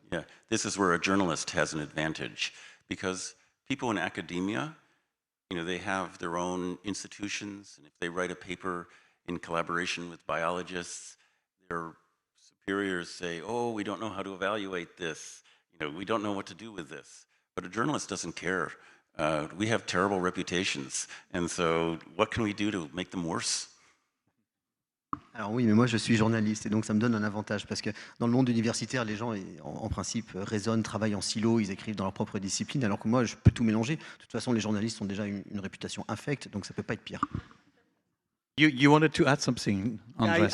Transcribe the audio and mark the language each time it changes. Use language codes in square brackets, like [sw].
[en] Yeah, this is where a journalist has an advantage because people in academia, they have their own institutions, and if they write a paper in collaboration with biologists, their superiors say, oh, we don't know how to evaluate this. We don't know what to do with this. But a journalist doesn't care. We have terrible reputations, and so what can we do to make them worse? [fr] Alors oui, mais moi je suis journaliste et donc ça me donne un avantage parce que dans le monde universitaire, les gens en principe raisonnent, travaillent en silo, ils écrivent dans leur propre discipline, alors que moi je peux tout mélanger. De toute façon, les journalistes ont déjà une réputation infecte, donc ça ne peut pas être pire. [en] You wanted to add something, Andrés?